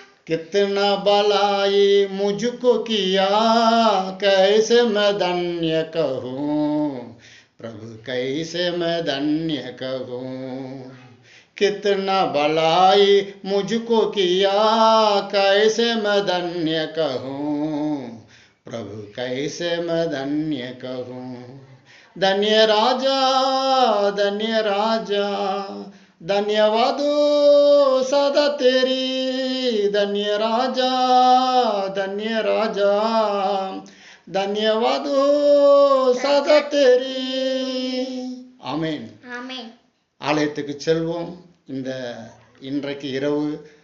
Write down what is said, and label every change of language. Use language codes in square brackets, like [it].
[hi] कितना भलाई मुझको किया, कैसे मैं धन्य कहूँ प्रभु, कैसे मैं धन्य कहूँ. कितना भलाई मुझको किया, कैसे मैं धन्य कहूँ प्रभु, कैसे मैं धन्य कहूँ. धन्य राजा, धन्य राजा, धन्यवाद सदा तेरी. धन्य राजा, धन्य राजा, धन्यवाद सदा तेरी. [ta] ஆமென். ஆலயத்துக்கு செல்வோம். இன்றைக்கு இரவு